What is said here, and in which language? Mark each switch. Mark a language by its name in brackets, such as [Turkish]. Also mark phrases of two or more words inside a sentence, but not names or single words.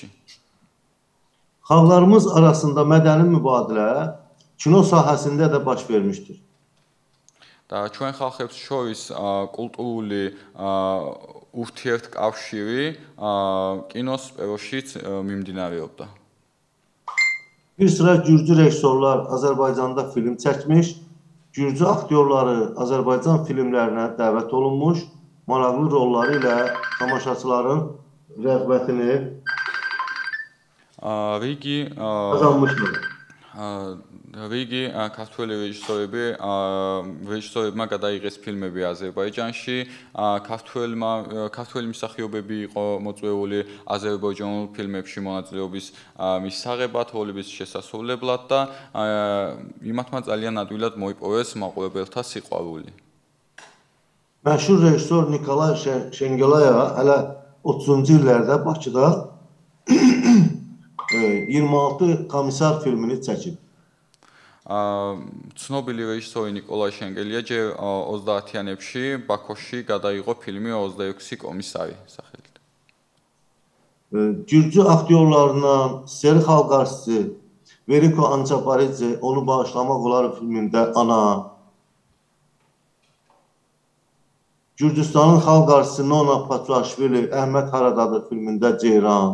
[Azerbaijani] Xalqlarımız arasında mədəni mübadilə kino sahəsində də baş vermişdir. [Georgian] და ჩვენ ხალხებს შორის კულტურული ურთიერთკავშირი კინოს სფეროშიც მიმდინარეობდა. [Azerbaijani] Bir sıra gürcü rejissorlar Azərbaycanda film çəkmiş, gürcü aktyorları Azərbaycan filmlərinə dəvət olunmuş, maraqlı rolları ilə tamaşaçıların rəğbətini qazanmışdır. [Georgian] რიგი ქართველი რეჟისორებმა გადაიღეს ფილმები აზერბაიჯანში, ქართველი მსახიობები იყო მოწვეული აზერბაიჯანულ ფილმებში მონაწილეობის მისაღებად, როლების შესასრულებლად და იმათმა ძალიან ადვილად მოიპოვეს მაყურებელთა სიყვარული. [Azerbaijani] Məşhur rejissor Nikolay Şengelayeva hələ 30-cu illərdə Bakıda 26 komissar filmini çəkib. [Georgian] ცნობილი რეჟისორი ნიკოლაი შენგელია ჯერ 30-იანებში ბაქოში გადაიღო ფილმი 26 კომისარი სახელით. [Azerbaijani] Gürcü aktyorlarından Seri xalq artisti Veriko Ançaparidze onu bağışlamaq olar filmində Ana. Gürcüstanın xalq artisti Nona Patrashvili Əhməd Haradadır filmində Ceyran.